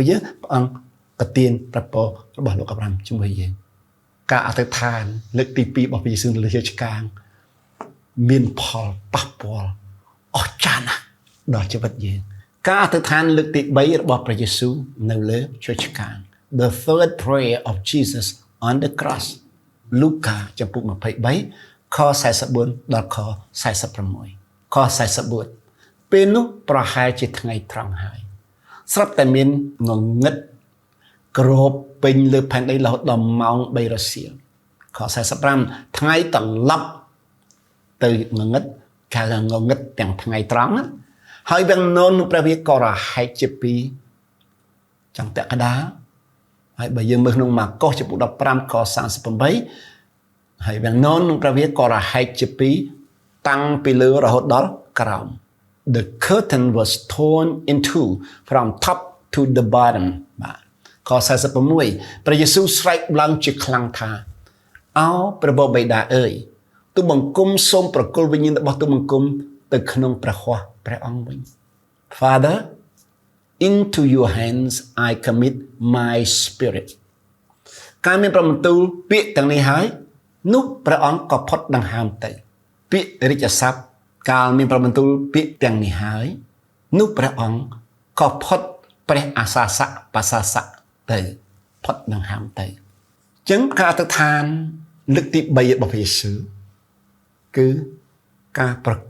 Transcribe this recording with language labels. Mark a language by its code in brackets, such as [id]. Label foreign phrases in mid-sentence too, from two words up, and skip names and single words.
[km] យើងព្រះអង្គប្រទានប្រពររបស់លោកអាប់រ៉ាហាំជាមួយយើងការអធិដ្ឋានលើកទី2របស់ព្រះយេស៊ូវលើឆ្កាងមានផលប៉ះពាល់អស្ចារ្យណាស់ដល់ជីវិតយើងការអធិដ្ឋានលើកទី3របស់ព្រះយេស៊ូវនៅលើឆ្កាង [en] The third prayer of Jesus on the cross [km] លូកាចំពុក23ខ44ដល់ខ46ខ 44ពេលនោះប្រហែលជាថ្ងៃត្រង់ហើយស្រាប់តែមានងងឹតក្របពេញលើផែនដីរហូតដល់ម៉ោង3រសៀលខ45ថ្ងៃត្រឡប់ទៅងងឹតកាលងងឹតទាំងថ្ងៃត្រង់ហើយវាំងនោនព្រះវាក៏រហែកជា2ចង្កកដាហើយបើយើងមើលក្នុងម៉ាកុសចំពុក15ខ38ហើយវាំងនោន ព្រះវាក៏រហែកជា2តាំងពីលើរហូតដល់ក្រោម [en] The curtain was torn in two from top to the bottom [km] បាទខ46ព្រះយេស៊ូវស្រែកឡើងជាខ្លាំងថាអោព្រះបិតាអើយទូបង្គំសូមប្រគល់វិញ្ញាណរបស់ទូបង្គំ ទៅក្នុងព្រះហស្ថព្រះអង្គវិញ [en] Father into your hands I commit my spirit [km] ការមានប្របន្ទូលពាក្យទាំងនេះហើយនោះព្រះអង្គក៏ផុតដង្ហើមទៅពាក្យរាជសព្ទកាលមានប្របន្ទូលពាក្យទាំងនេះហើយនោះព្រះអង្គក៏ផុត ព្រះអាសាសៈបាសាសៈទៅផុតដង្ហើមទៅអញ្ចឹងការអធិដ្ឋានលើកទី3របស់ព្រះយេស៊ូវគឺការប្រគ